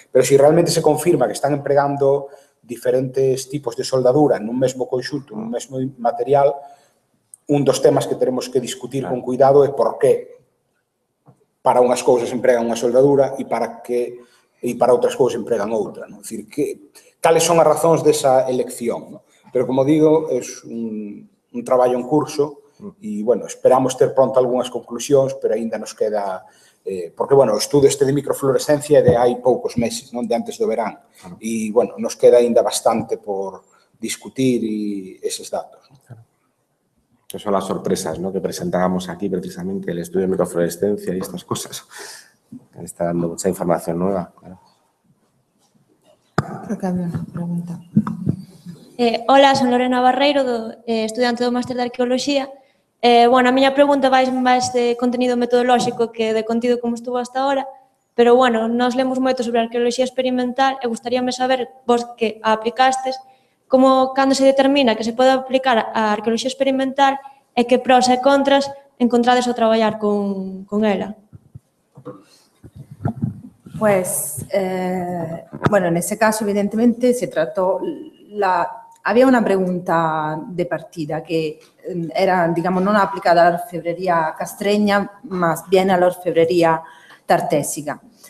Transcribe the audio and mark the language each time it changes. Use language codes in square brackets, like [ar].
[gl] Pero se realmente se confirma que están empregando diferentes tipos de soldadura nun mesmo conxunto, nun mesmo material, un dos temas que teremos que discutir con cuidado é por que para unhas cousas empregan unha soldadura e para outras cousas empregan outra, ¿no? É dicir, cales son as razóns desa elección, ¿no? Pero, como digo, é un traballo en curso e, bueno, esperamos ter pronto algunhas conclusións, pero aínda nos queda... porque, bueno, o estudo de microfluorescencia é de hai poucos meses, non? De antes do verán. E, bueno, nos queda aínda bastante por discutir eses datos, ¿no? [es] Esas son las sorpresas, ¿no? Que presentábamos aquí precisamente, el estudio de microfluorescencia y estas cosas. Está dando mucha información nueva. Claro. Creo que había una pregunta. [gl] Hola, son Lorena Barreiro, estudiante do Máster de Arqueoloxía. Bueno, a miña pregunta vai máis de conteúdo metodolóxico que de contido [es] como estuvo hasta ahora, [gl] pero, bueno, nós lemos moito sobre arqueoloxía experimental e gustaríame saber, vos que a aplicastes, cando se determina que se pode aplicar a arqueoloxía experimental e que pros e contras encontrades ao traballar con ela. [es] Pues, bueno, en ese caso, evidentemente, se trató había una pregunta de partida que era, digamos, no aplicada a la orfebrería castreña, más bien a la orfebrería tartésica.